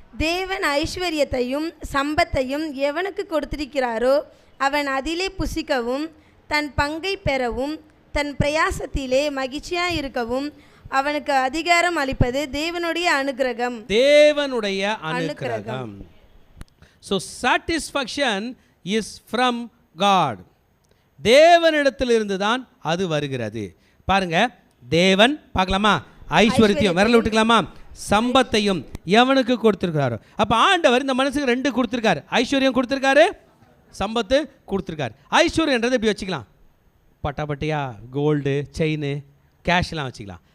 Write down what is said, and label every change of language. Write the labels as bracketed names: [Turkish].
[Tamil] தேவன் ஐஸ்வர்யத்தையும் சம்பத்தையும் எவனுக்கு கொடுத்திருக்கிறாரோ அவன் அதிலே புசிக்கவும் தன் பங்கை பெறவும் தன் பிரயாசத்திலே மகிழ்ச்சியாக இருக்கவும் அவனுக்கு அதிகாரம் அளிப்பது தேவனுடைய அனுக்கிரகம். தேவனுடைய அனுக்கிரகம். [English] So satisfaction is from God. [Tamil] தேவனிடத்திலிருந்து தான் அது வருகிறது. பாருங்க, தேவன் பார்க்கலாமா, ஐஸ்வர்யத்தையும் விரல விட்டுக்கலாமா, சம்பத்தையும் எவனுக்கு கொடுத்திருக்கிறாரோ. அப்போ ஆண்டவர் இந்த மனுஷனுக்கு 2 கொடுத்துருக்காரு, ஐஸ்வர்யம் கொடுத்துருக்காரு, சம்பத்து கொடுத்துருக்காரு. ஐஸ்வர்யன்றது இப்படி வச்சுக்கலாம், பட்டாபட்டியா கோல்டு செயின் கேஷ்லாம் வச்சுக்கலாம்.